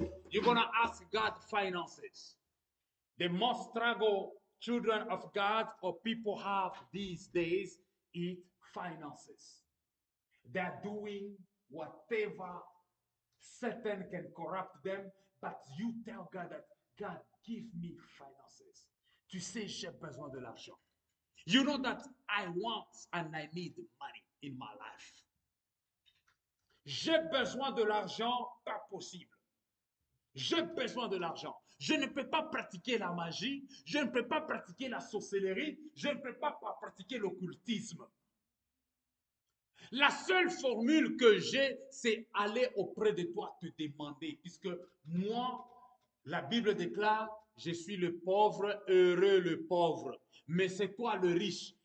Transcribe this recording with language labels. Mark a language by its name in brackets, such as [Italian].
[English] You're gonna ask God finances. The most struggle children of God or people have these days is finances. They're doing whatever Satan can corrupt them, but you tell God that, God, give me finances. [French] Tu sais, j'ai besoin de l'argent. [English] You know that I want and I need money in my life. [French] J'ai besoin de l'argent, pas possible. J'ai besoin de l'argent. Je ne peux pas pratiquer la magie, je ne peux pas pratiquer la sorcellerie, je ne peux pas pratiquer l'occultisme. La seule formule que j'ai, c'est aller auprès de toi te demander, puisque moi, la Bible déclare, je suis le pauvre, heureux le pauvre, mais c'est toi le riche.